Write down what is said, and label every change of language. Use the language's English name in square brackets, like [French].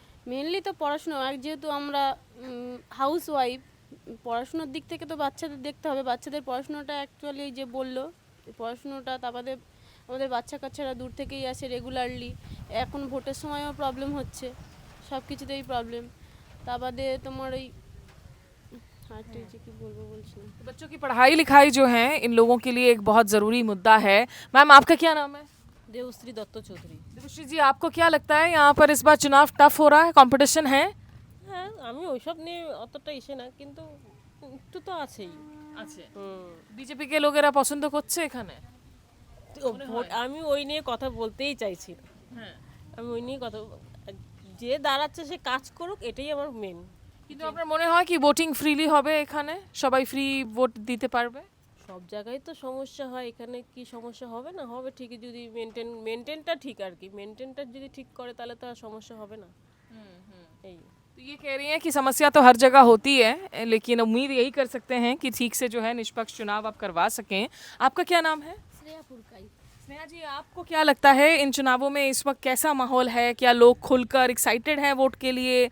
[Bangla] Mainly তো পড়াশোনা, যেহেতু আমরা হাউস ওয়াইফ, পড়াশোনার দিক থেকে তো বাচ্চাদের দেখতে হবে। বাচ্চাদের পড়াশোনাটা অ্যাকচুয়ালি যে বললো, পড়াশোনাটা তারপরে আমাদের বাচ্চা কাচ্চারা দূর থেকেই আসে রেগুলারলি, এখন ভোটের সময়ও প্রবলেম হচ্ছে, সব কিছুতেই প্রবলেম। তারপরে তোমার ওই কি বলবো বলছি না। [Hindi] तो बच्चों की पढ़ाई लिखाई जो है इन लोगों के लिए एक बहुत ज़रूरी मुद्दा है। मैम आपका क्या नाम है? देवश्री दत्त चौधरी। देवश्री जी, आपको क्या लगता है यहाँ पर इस बार चुनाव टफ हो रहा है, कंपटीशन है? [Bangla] হ্যাঁ আমি ওইসব নিয়ে অতটা ইসে না, কিন্তু একটু তো আছেই। আছে। বিজেপি কে লোকেরা পছন্দ করছে এখানে? ভোট আমি ওই নিয়ে কথা বলতেই চাইছি না। হ্যাঁ, আমি ওই নিয়ে কথা, যে দাঁড়াচ্ছে সে কাজ করুক, এটাই আমার মেন। কিন্তু আপনার মনে হয় কি ভোটিং ফ্রিলি হবে এখানে, সবাই ফ্রি ভোট দিতে পারবে? সব জায়গায় তো সমস্যা হয়, এখানে কি সমস্যা হবে না? হবে ঠিকই, যদি মেনটেনটা ঠিক আর কি, মেনটেনটা যদি ঠিক করে তাহলে তো আর সমস্যা হবে না। এই [Hindi] तो ये कह रही हैं कि समस्या तो हर जगह होती है, लेकिन उम्मीद यही कर सकते हैं कि ठीक से जो है निष्पक्ष चुनाव आप करवा सकें। आपका क्या नाम है? श्रेया पुरकाई। स्नेहा जी, आपको क्या लगता है इन चुनावों में इस वक्त कैसा माहौल है? क्या लोग खुलकर एक्साइटेड हैं वोट के लिए?